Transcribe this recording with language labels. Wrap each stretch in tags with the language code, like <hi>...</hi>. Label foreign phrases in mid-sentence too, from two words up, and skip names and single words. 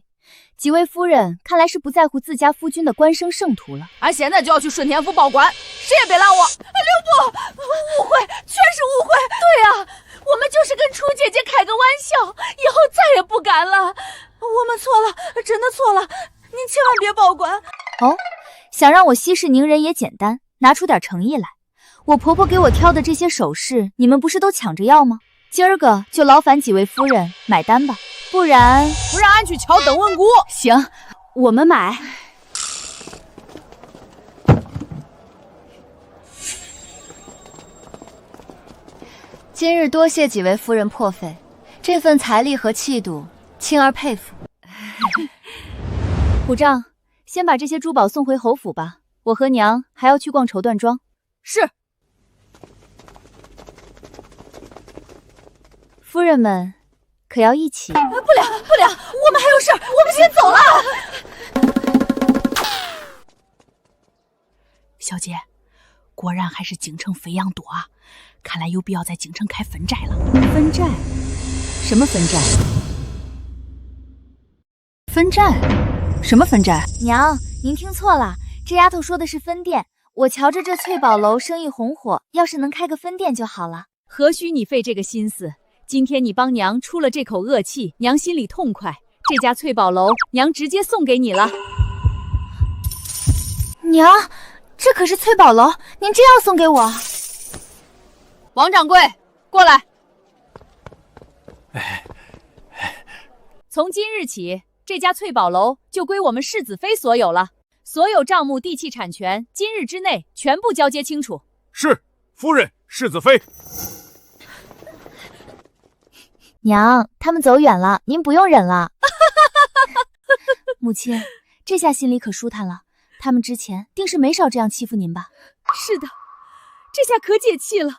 <zh>几位夫人看来是不在乎自家夫君的官升圣途了。俺现在就要去顺天府报官，谁也别拦我！刘伯，误会，全是误会。对啊，我们就是跟楚姐姐开个玩笑，以后再也不敢了。我们错了，真的錯了，您千萬別報官。哦，想讓我息事寧人也簡單，拿出點誠意來。我婆婆給我挑的這些首飾，你們不是都搶着要嗎？今兒個就勞煩幾位夫人買單吧，不然俺去敲燈問鼓。行，我們買。今日多謝幾位夫人破費，這份財力和氣度，欽兒佩服。虎杖，先把這些珠寶送回侯府吧，我和娘還要去逛綢緞莊。是。夫人們可要一起？不了，我們還有事，我們先走了。小姐，果然還是京城飛羊多啊，看來有必要在京城開分寨了。分寨？什麼分寨？分寨？什麼分寨？娘，您聽錯了，這丫頭說的是分店。我瞧着這翠寶樓生意紅火，要是能開個分店就好了。何須你費這個心思？今天你幫娘出了這口惡氣，娘心裡痛快。這家翠寶樓，娘直接送給你了。娘，這可是翠寶樓，您真要送給我？王掌櫃，過來。從今日起，這家翠寶樓就歸我們世子妃所有了。所有賬目、地契產權，今日之內全部交接清楚。是，夫人，世子妃。娘，他們走遠了，您不用忍了。母親，這下心裡可舒坦了。他們之前定是沒少這樣欺負您吧？是的，這下可解氣了。</zh>